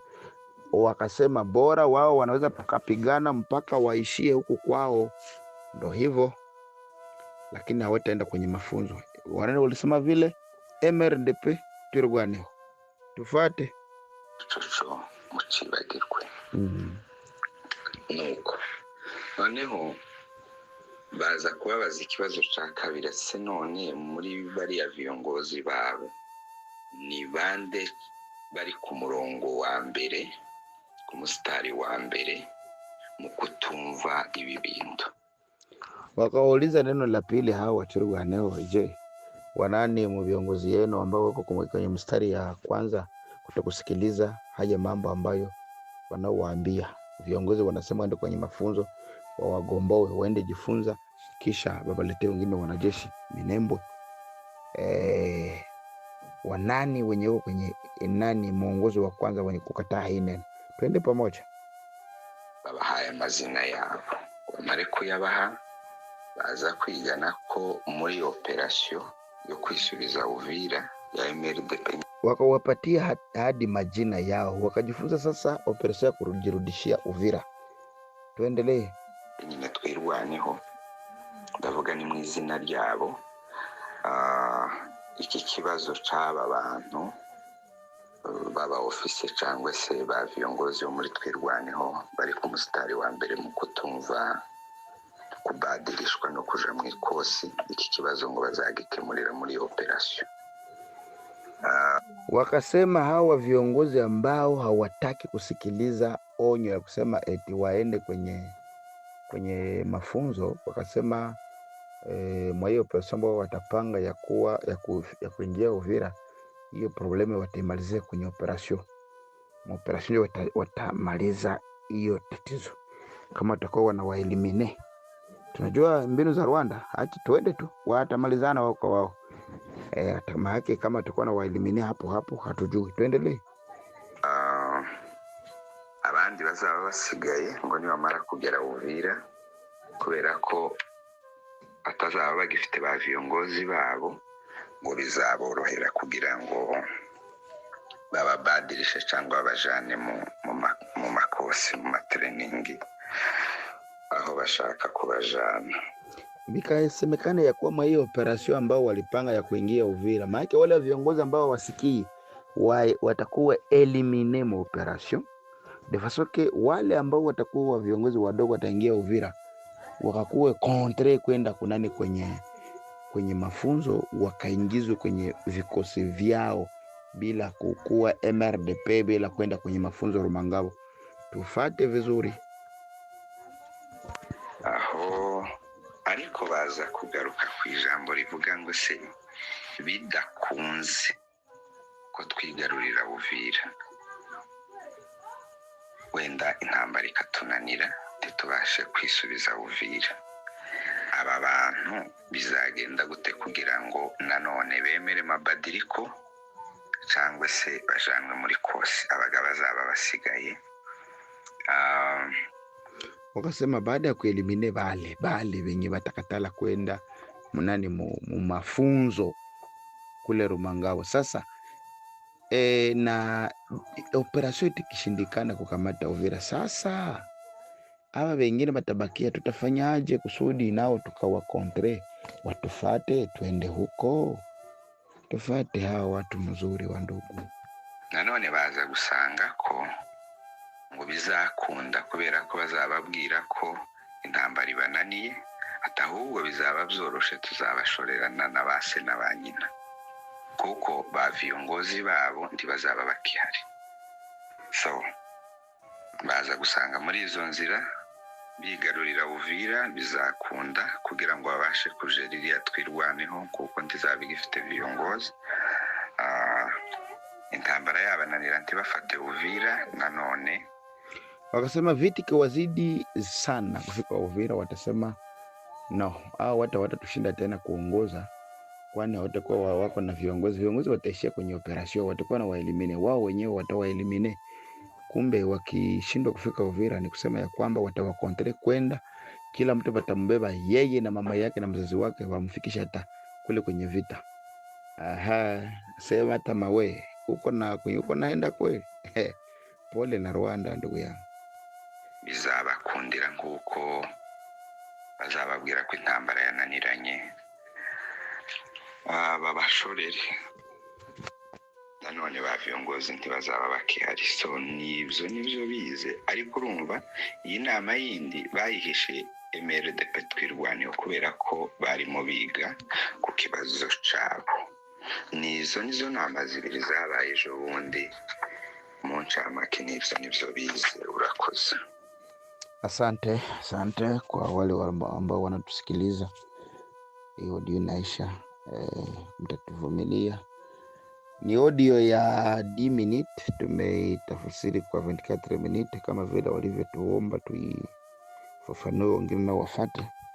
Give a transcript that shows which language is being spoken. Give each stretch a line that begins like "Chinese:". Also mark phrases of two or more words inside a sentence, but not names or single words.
Swahili: Wakasema bora wao wanaweza kupigana mpaka waishie huku kwao, ndo hivyo, lakini hawataenda kwenye mafunzo. Wanene walisema vile MRDP turwaneho, tufate
Kinyarwanda: chocho mucibagirwe. Nuko noneho baza kubabaza ikibazo cya kabiri, se none muri bariya viongozi babo ni bande bari ku murongo wa mbere, ku mustari wa mbere mu kutumva ibi bintu?
Swahili: Wakauliza neno la pili hao waturwaneho, je, wanani mu viongozi yenu ambao wako kwenye mstari ya kwanza kutokusikiliza haya mambo ambayo wanaowaambia viongozi? Wanasema waende kwenye mafunzo, wawagomboe waende jifunza, kisha babalete wengine wanajeshi Minembwe. Wanani wenye kwenye nani muongozi wa kwanza wenye kukataa hii neno? Twende pamoja.
Kinyarwanda: babahaye amazina yabo, bamare kuyabaha baza kwigana ko muri operasiyo yo kwisubiza Uvira ya MRDP
Swahili: wakawapatia hadi majina yao, wakajifunza sasa operesheni ya kujirudishia Uvira. Tuendelee.
Kinyarwanda: Nyine twirwaneho, ndavuga ni mu izina ryabo. Iki kibazo cy'aba bantu baba ofisi cyangwa se ba viongozi bo muri twirwaneho bari ku musitari wa mbere mu kutumva kubadirishwa no kuja mu ikosi, iki kibazo ngo bazagikemurira muri operasiyo.
Swahili: Wakasema hawa viongozi ambao hawataki kusikiliza onyo ya kusema eti waende kwenye mafunzo, wakasema mwa hiyo pesa ambao watapanga ya kuingia Uvira, hiyo probleme wataimalizia kwenye operasyon. Operasyon watamaliza hiyo tatizo kama watakuwa wanawaelimine. Tunajua mbinu za Rwanda, acha tuende tu watamalizana wao kwa wao. Maana kama tutakuwa na waelimine hapo hatujui. Tuendelee.
Kinyarwanda: Abandi bazaba basigaye ngo nibamara kugera Uvira, kubera ko atazaba bagifite ba viongozi babo, ngo bizaborohera kugira ngo bababadirishe cyangwa babajane mu makosi, mu matreningi aho bashaka kubajana.
Swahili: Bikasemekana ya kuwa hiyo operasyon ambao walipanga ya kuingia Uvira, maana wale viongozi ambao wasikii watakuwa elimine mu operasyon.
French: De façon que
Swahili: wale ambao watakuwa viongozi wadogo wataingia Uvira, wakakuwe kontre kwenda kunani kwenye mafunzo, wakaingizwe kwenye vikosi vyao bila kukua MRDP, bila kwenda kwenye mafunzo Rumangabo. Tufate vizuri.
Kinyarwanda: Aho ariko baza kugaruka ku ijambo rivuga ngo se bidakunze ko twigarurira Uvira, wenda intambara ikatunanira ntitubashe kwisubiza Uvira, aba bantu bizagenda gute kugira ngo nanone bemere mabadiriko cyangwa se bajanwe muri kosi abaga bazaba basigaye?
Swahili: Wakasema baada ya kuelimine bale wenye watakatala kwenda mu mafunzo kule Rumangabo. Sasa na operasyon ikishindikana kukamata Uvira, sasa hawa wengine batabakia, tutafanyaje kusudi nao tukawa kontre watufate tuende huko? Tufate hawa watu mzuri wa ndugu.
Kinyarwanda: Nanone baza gusanga ko ngo bizakunda kubera ko bazababwira ko intambara ibananiye, atahubwo bizaba byoroshe tuzabashorerana na base na banyina, kuko ba viongozi babo ntibazaba bakihari. So baza gusanga muri izo nzira bigarurira Uvira bizakunda kugira ngo babashe kujeririya twirwaneho, kuko ntizaba igifite viongozi. Intambara yabananira ntibafate Uvira. Nanone
Swahili: wakasema viti kiwazidi sana kufika Uvira, watasema no, watatushinda tena kuongoza, kwani watakuwa wako na viongozi wataishia kwenye operasyon, watakuwa na waelimine wao wenyewe, watawaelimine. Kumbe wakishindwa kufika Uvira ni kusema ya kwamba watawakontre kwenda, kila mtu watambeba yeye na mama yake na mzazi wake, wamfikisha hata kule kwenye vita. Sema hata mawe uko naenda kweli. Pole na Rwanda ndugu yangu.
Kinyarwanda: Bizabakundira nguko bazababwira ko intambara yananiranye, babashorere. Nanone ba viongozi ntibazaba bakihari. So nibyo bize, ariko urumva iyi nama yindi bayihishe MRDP twirwaneho kubera ko barimo biga ku kibazo cyabo. Nizo nama zibiri zabaye ejo bundi mu ncamake. Nibyo bize. Urakoze.
Swahili: Asante kwa wale ambao wanatusikiliza. Hiyo audio inaisha, mtatuvumilia. Ni audio ya 10 minute, tumeitafsiri kwa 24 minute kama vile walivyotuomba tuifafanue, wengine na wafate.